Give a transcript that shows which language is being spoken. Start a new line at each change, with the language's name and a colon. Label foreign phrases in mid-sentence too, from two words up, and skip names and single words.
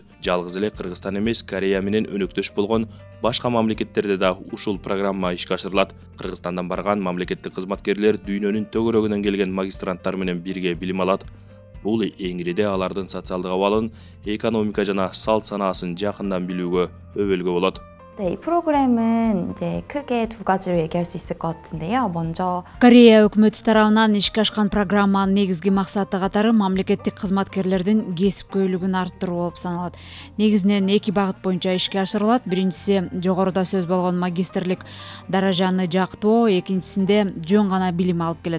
Kyrgyz: Жалгыз эле Кыргызстан эмес, Корея менен өнөктөш болгон башка мамлекеттерде да ушул программа ишке ашырылат. Кыргызстандан барган мамлекеттик кызматкерлер дүйнөнүн төгөрөгүнөн келген магистранттар менен бирге билим алат. Бул эңириде алардын социалдык абалын, экономика жана салт санаасын жакындан билүүгө өбөлгө болот.
Korean: 네, 이 프로그램은 이제 크게 두 가지로 얘기할 수 있을 것 같은데요. 먼저
Kyrgyz: Корея өкмөтү тарабынан ишке ашкан программанын негизги максаты катары мамлекеттик кызматкерлердин кесипкөйлүгүн арттыруу болуп саналат. Негизинен эки багыт боюнча ишке ашырылат. Биринчиси жогоруда сөз болгон магистрлик даражаны жактоо, экинчисинде жөн гана билим алып келет.